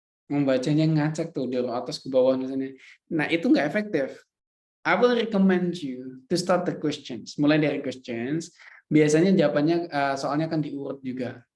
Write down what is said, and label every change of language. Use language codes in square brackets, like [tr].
[id] Membacanya ngacak tuh dari atas ke bawah misalnya. Nah, itu nggak efektif. [en] I will recommend you to start the questions. [id] Mulai dari questions, biasanya jawabannya soalnya akan diurut juga.